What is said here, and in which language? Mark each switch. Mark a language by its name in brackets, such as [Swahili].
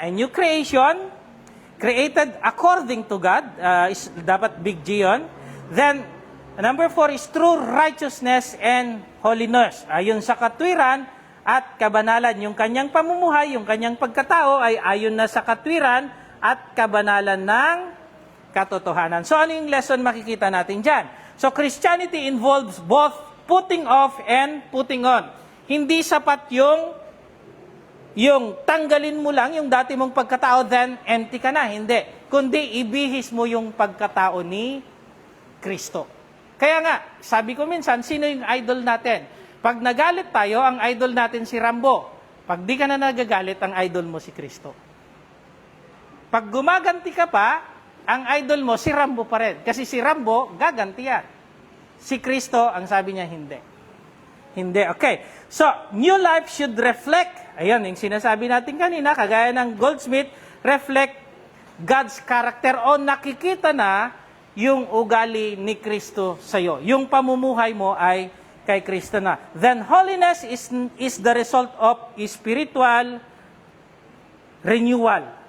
[English] A new creation, created according to God, is dapat big G yun. Then, number 4 is true righteousness and holiness. [Filipino] Ayon sa katwiran at kabanalan. Yung kanyang pamumuhay, yung kanyang pagkatao ay ayon na sa katwiran at kabanalan ng katotohanan. So, ano yung lesson makikita natin dyan? [English] So, Christianity involves both putting off and putting on. [Filipino] Hindi sapat yung tanggalin mo lang yung dati mong pagkatao, then empty ka na. Hindi. Kundi ibihis mo yung pagkatao ni Kristo. Kaya nga, sabi ko minsan, sino yung idol natin? Pag nagalit tayo, ang idol natin si Rambo. Pag di ka na nagagalit, ang idol mo si Kristo. Pag gumaganti ka pa, ang idol mo si Rambo pa rin. Kasi si Rambo, gaganti yan. Si Kristo, ang sabi niya, hindi. Hindi. Okay. So, [English] new life should reflect, [Filipino] ayan, yung sinasabi natin kanina, kagaya ng Goldsmith, [English] reflect God's character [Filipino] o nakikita na yung ugali ni Kristo sa'yo. Yung pamumuhay mo ay kay Kristo na. [English] Then, holiness is the result of spiritual renewal.